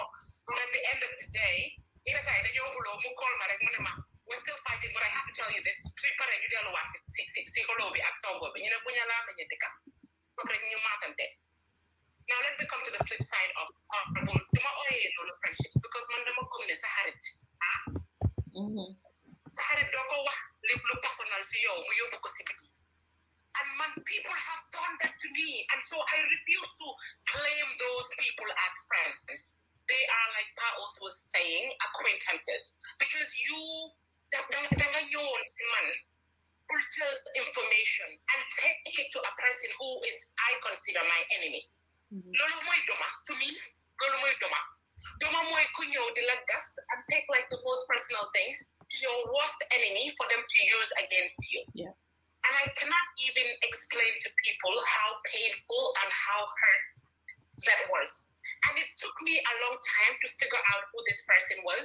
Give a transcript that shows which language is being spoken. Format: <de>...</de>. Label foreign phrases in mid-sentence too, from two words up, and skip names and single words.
<en>But at the end of the day, we're still fighting. But I have to tell you this. Now let me come to the flip side of friendships because</en> <wo>Saharit doko wax lu personal si yow mu yobbu ko si biti.</wo> <en>And people have done that to me, and so I refuse to claim those people as friends. They are, like Pa also was saying, acquaintances, because you information and take it to a person who is I consider my enemy.</en> <wo>Lolo moy doma</wo> <en>to me.</en> <wo>Lolo moy doma. Doma moy kunyo de la</wo> <en>gas and take like the most personal things to your worst enemy for them to use against you. Yeah. And I cannot even explain to people how painful and how hurt that was. And it took me a long time to figure out who this person was.</en>